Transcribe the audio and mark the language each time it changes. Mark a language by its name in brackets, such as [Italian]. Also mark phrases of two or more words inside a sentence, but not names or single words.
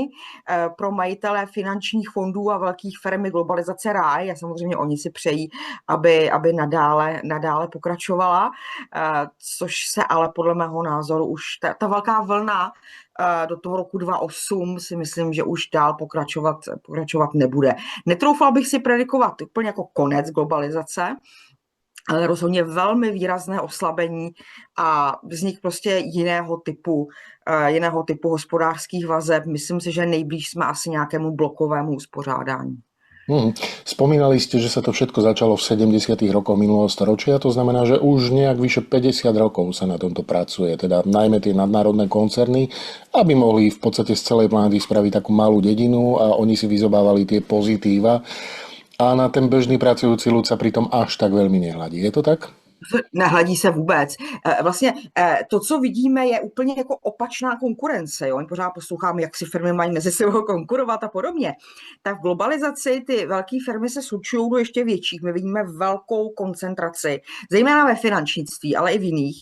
[Czech] Pro majitele finančních fondů a velkých firm je globalizace ráj a samozřejmě oni si přejí, aby nadále pokračovala, což se ale podle mého názoru už ta velká vlna do toho roku 2008 si myslím, že už dál pokračovat nebude. Netroufala bych si predikovat úplně jako konec globalizace, ale rozhodně velmi výrazné oslabení a vznik prostě jiného typu hospodářských vazeb. Myslím si, že nejblíž jsme asi nějakému blokovému uspořádání. [Slovak] Spomínali ste, že sa to všetko začalo v 70. rokoch minulého storočia, to znamená, že už nejak vyše 50 rokov sa na tomto pracuje, teda najmä tie nadnárodné koncerny, aby mohli v podstate z celej planety spraviť takú malú dedinu a oni si vyzobávali tie pozitíva a na ten bežný pracujúci ľud sa pritom až tak veľmi nehľadí. Je to tak? [Czech] Nehledí se vůbec. Vlastně to, co vidíme, je úplně jako opačná konkurence. Jo? My pořád posloucháme, jak si firmy mají mezi sebou konkurovat a podobně. Tak v globalizaci ty velké firmy se slučují do ještě větších. My vidíme velkou koncentraci, zejména ve finančnictví, ale i v jiných